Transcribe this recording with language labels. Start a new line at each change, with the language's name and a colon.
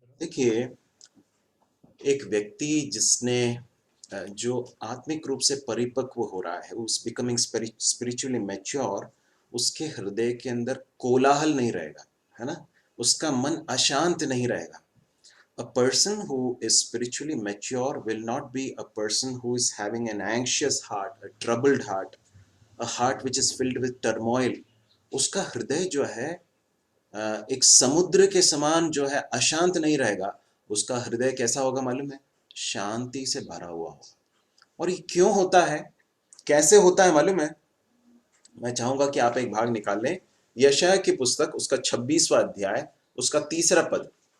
Hindi: देखिए, एक व्यक्ति जिसने जो आत्मिक रूप से परिपक्व हो रहा है, उस बिकमिंग स्पिरिचुअली मैच्योर, उसके हृदय के अंदर कोलाहल नहीं रहेगा, है ना, उसका मन अशांत नहीं रहेगा।
English: A person who is spiritually mature will not be a person who is having an anxious heart, a troubled heart, a heart which is filled with turmoil.
Hindi: उसका हृदय जो है एक समुद्र के समान जो है अशांत नहीं रहेगा। उसका हृदय कैसा होगा मालूम है? शांति से भरा हुआ होगा। और ये क्यों होता है, कैसे होता है मालूम है? मैं चाहूंगा कि आप एक भाग निकाल लें, यशायाह की पुस्तक, उसका 26वां अध्याय, उसका 3रा पद।